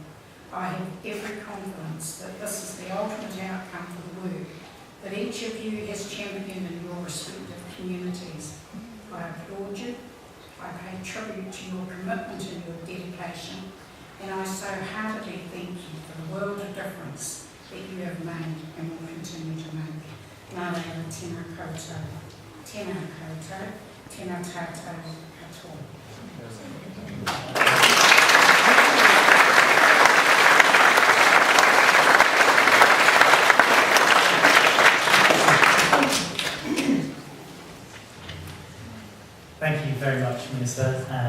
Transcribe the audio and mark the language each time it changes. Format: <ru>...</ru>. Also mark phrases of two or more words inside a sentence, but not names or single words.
<en>I have every confidence that this is the ultimate outcome for the work that each of you has championed in your respective communities. I applaud you. I pay tribute to your commitment and your dedication, and I so heartily thank you for the world of difference that you have made and will continue to make.</en> <mi>Ngā reo tēnā koutou, tēnā koutou, tēnā tātou katoa.</mi> <en>Thank you very much, Minister.</en>